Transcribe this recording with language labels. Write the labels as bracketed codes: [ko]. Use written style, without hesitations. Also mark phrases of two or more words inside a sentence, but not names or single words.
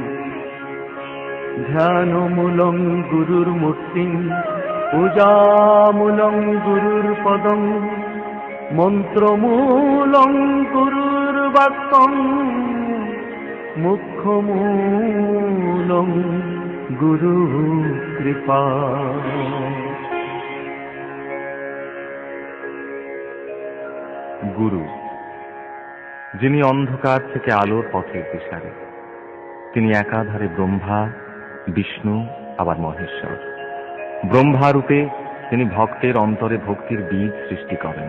[sa] ध्यानमूलं गुरुर्मूर्तिं पूजामूलं गुरुर्पदं मन्त्रमूलं गुरुर्वाक्यं मुख्यमूलं गुरुकृपा। [bn] গুরু যিনি অন্ধকার থেকে আলোর পথের দিশারি, তিনি একাধারে ব্রহ্মা, বিষ্ণু আবার মহেশ্বর। ব্রহ্মা রূপে তিনি ভক্তের অন্তরে ভক্তির বীজ সৃষ্টি করেন।